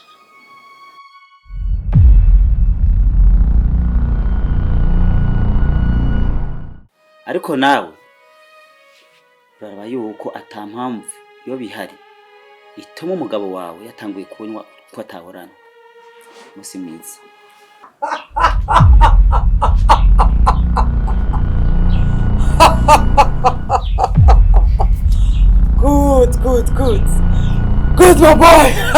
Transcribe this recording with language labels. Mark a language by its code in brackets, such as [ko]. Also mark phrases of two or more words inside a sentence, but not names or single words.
[rn] ariko nawe uraraba yuko atampamvu yo bihari ituma umugabo wawe yatanguye kunywa ko atahorana musi mwiza [en] Good my boy.